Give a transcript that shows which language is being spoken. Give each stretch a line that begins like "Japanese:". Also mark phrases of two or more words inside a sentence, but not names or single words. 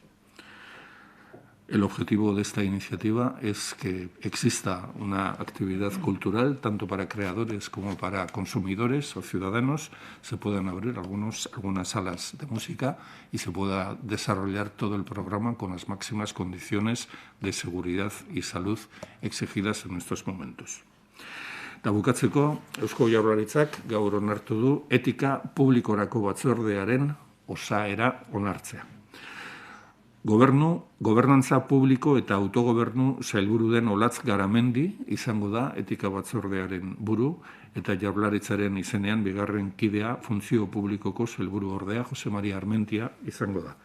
Spanish: El objetivo de esta iniciativa es que exista una actividad cultural, tanto para creadores como para consumidores o ciudadanos, se puedan abrir algunas salas de música y se pueda desarrollar todo el programa con las máximas condiciones de seguridad y salud exigidas en estos momentos.
Basque: Eta bukatzeko, Eusko Jaurlaritzak gaur onartu du etika publikorako batzordearen osaera onartzea. Gobernantza publiko eta autogobernu sailburu den Olatz Garamendi izango da etika batzordearen buru eta Jaurlaritzaren izenean bigarren kidea funtzio publikoko sailburu ordea Jose Maria Armentia izango da.